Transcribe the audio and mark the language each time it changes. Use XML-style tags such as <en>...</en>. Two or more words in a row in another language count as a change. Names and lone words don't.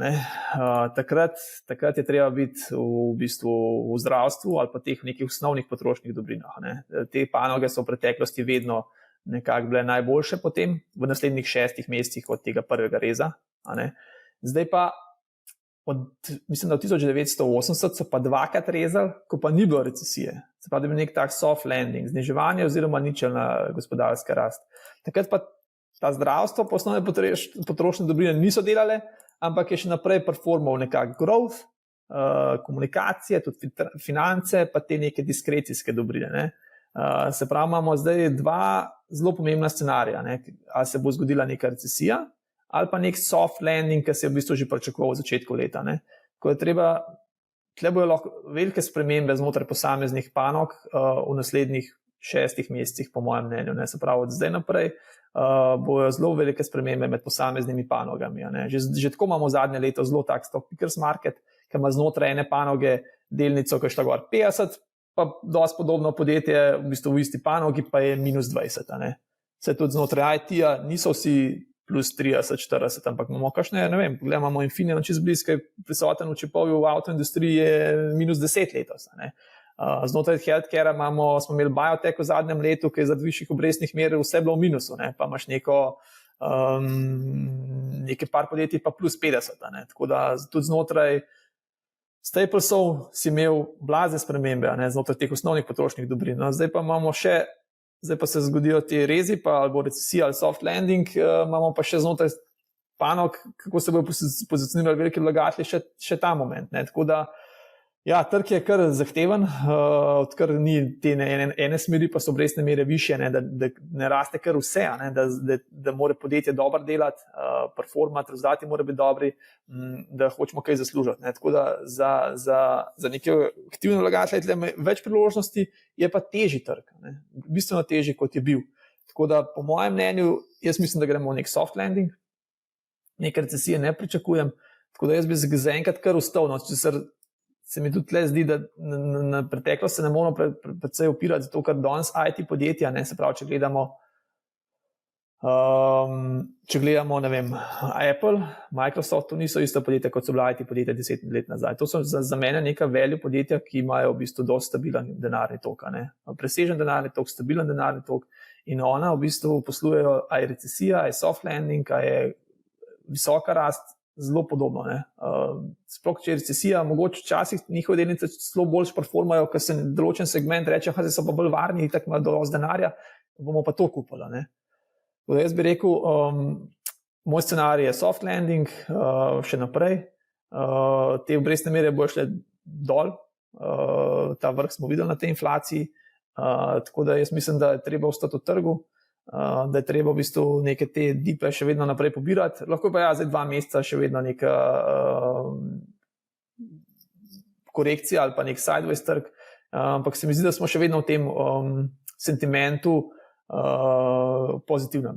<sl>Takrat je treba biti v bistvu v zdravstvu ali pa teh nekih osnovnih potrošnih dobrinah. Te panoge so v preteklosti vedno nekako bile najboljše potem v naslednjih 6 mesecih od tega prvega reza. Zdaj pa, mislim, da v 1980 so pa dvakrat rezali, ko pa ni bilo recesije. Se pravi, da bi nek tak</sl> <en>soft landing,</en> <sl>zniževanje oziroma ničelna gospodarska rast. Takrat pa ta zdravstvo, pa osnovne potrošne dobrine niso delale, ampak je še naprej performal nekak growth, komunikacije, tudi finance, pa te neke diskrecijske dobrine. Se pravi, imamo zdaj dva zelo pomembna scenarija, ali se bo zgodila neka recesija, ali pa nek</sl> <en>soft landing,</en> <sl>ki se je v bistvu že pričakoval v začetku leta. Ko je treba, tle bojo lahko velike spremembe znotraj posameznih panog v naslednjih 6 mesecih, po mojem mnenju. Se pravi, od zdaj naprej bojo zelo velike spremembe med posameznimi panogami. Že tako imamo zadnje leto zelo tak</sl> <en>stock pickers market,</en> <sl>ki ima znotraj ene panoge delnico, ki je šla gor 50, pa dosti podobno podjetje v bistvu v isti panogi pa je -20. Se tudi znotraj IT-ja niso vsi plus 30, 40, ampak imamo kakšne, ne vem, imamo Infineon čez blizu, prisoten v čipovju v avtoindustriji je minus 10 letos. Znotraj healthcare smo imeli biotech v zadnjem letu, ki je zaradi višjih obrestnih mer vse bilo v minusu, pa imaš nekaj par podjetij pa plus 50. Tako da tudi znotraj Staplesov si imel blazne spremembe, znotraj teh osnovnih potrošnih dobrin. Zdaj pa se zgodijo ti rezi, pa ali recesija ali</sl> <en>soft landing,</en> <sl>imamo pa še znotraj panog, kako se bodo pozicionirali veliki vlagatelji še ta moment. Tako da, ja, trg je kar zahteven, odkar ni te ene smeri, pa so obrestne mere višje, da ne raste kar vse, da mora podjetje dobro delati, performati, rezultati mora biti dobri, da hočemo kaj zaslužiti. Tako da za neke aktivne vlagatelje več priložnosti, je pa težji trg, bistveno težji, kot je bil. Tako da, po mojem mnenju, jaz mislim, da gremo v nek</sl> <en>soft landing,</en> <sl>neke recesije ne pričakujem, tako da jaz bi zaenkrat kar ustal, se mi tudi tle zdi, da na preteklost se ne moramo predvsej opirati, zato ker danes IT podjetja, se pravi, če gledamo, ne vem, Apple, Microsoft, to niso isto podjetja, kot so bila IT podjetja 10 let nazaj. To so za mene neka value podjetja, ki imajo v bistvu dosti stabilen denarni tok, presežen denarni tok, stabilen denarni tok, in ona v bistvu poslujejo, a je recesija, a je soft landing, a je visoka rast, zelo podobno. Sploh, če je recesija, mogoče včasih njihove delnice zelo bolj performajo, ker se določen segment reče, da so pa bolj varni, tako imajo dovolj denarja, bomo pa to kupili. Jaz bi rekel, moj scenarij je</sl> <en>soft landing,</en> <sl>še naprej. Te obrestne mere bojo šle dol, ta vrh smo videli na tej inflaciji, tako da jaz mislim, da je treba ostati v trgu, da je treba v bistvu neke te dipe še vedno naprej pobirati. Lahko pa zdaj 2 meseca še vedno neka korekcija ali pa nek sideways trg, ampak se mi zdi, da smo še vedno v tem sentimentu pozitivnem.</sl>